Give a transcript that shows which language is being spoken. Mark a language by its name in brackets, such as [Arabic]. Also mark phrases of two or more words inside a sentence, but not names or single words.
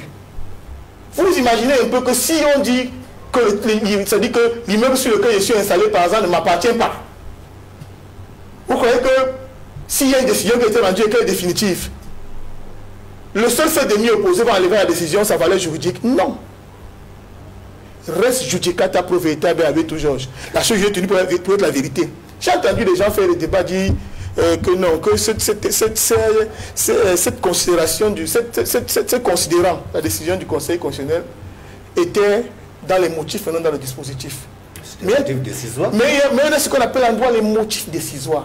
[French] Vous imaginez un peu que si on dit que, ça dit que l'immeuble sur lequel je suis installé, par exemple, ne m'appartient pas. Vous croyez que s'il y a une décision qui a été rendue et qu'elle est définitive, le seul fait de m'y opposer va enlever la décision, sa valeur juridique? [Latin] Non. Reste judicata pro veritae habetur Georges. [French] La chose est tenue pour être la vérité. J'ai entendu des gens faire des débats dire que non, que cette considération, cette considérant la décision du Conseil constitutionnel était dans les motifs et non dans le dispositif. Mais il y a ce qu'on appelle en droit les motifs décisoires.